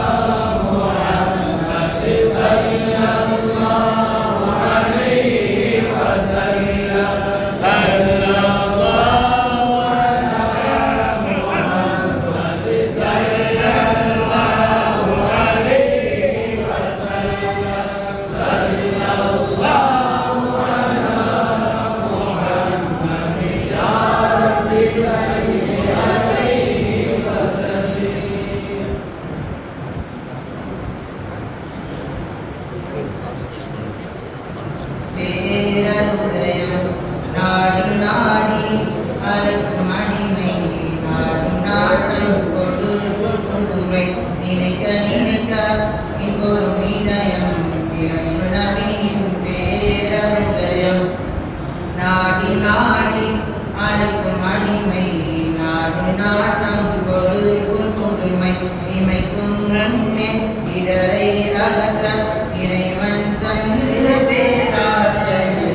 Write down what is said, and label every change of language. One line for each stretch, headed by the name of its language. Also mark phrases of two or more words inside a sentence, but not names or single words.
Arabic: محمد صلى الله عليه وسلم صلى الله على محمد صلى الله عليه وسلم صلى الله على محمد يا رب صل عليه وسلم
Tamil: பேரருதயம் நாடி நாடி அழைக்கும் அடிமை நாடும் நாட்டம் கொடுக்கும் புதுமை நினைக்க நினைக்க இங்கொரு இதயம் நபியின் பேரருதயம் நாடி நாடி அழைக்கும் அடிமை நாடும் நாட்டம் கொடுக்கும் புதுமை இமைக்கும் முன்னே இடரை அகற்ற இறைவன் தந்த பேராற்றல்